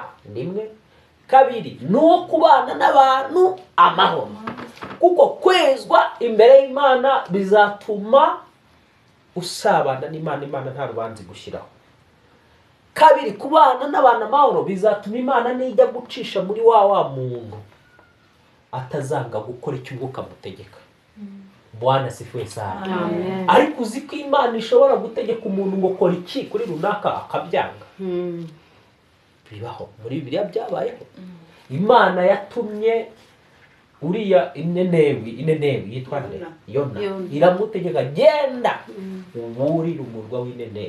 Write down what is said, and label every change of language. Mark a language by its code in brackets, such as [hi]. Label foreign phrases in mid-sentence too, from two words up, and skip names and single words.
[rw] Nimwe kabiri nuwo kubana n'abantu amahoro, kuko kwezwa imbere y'Imana bizatuma usabana n'Imana. Imana nta rubanzi gushyiraho. Kabiri, kubana n'abantu amahoro bizatuma Imana nijya gucisha muri wa muntu atazanga gukora icyo Umwuka mutegeka. [sw] Bwana asifiwe sana. [rw] Ariko uzi ko Imana ishobora gutegeka umuntu ngo kora iki kuri runaka akabyanga. Bibaho muri Bibiliya byabayeho. Imana yatumye uriya Inenewi yitwa Yona, iramutegeka genda uburire umurwa w'Inenewi.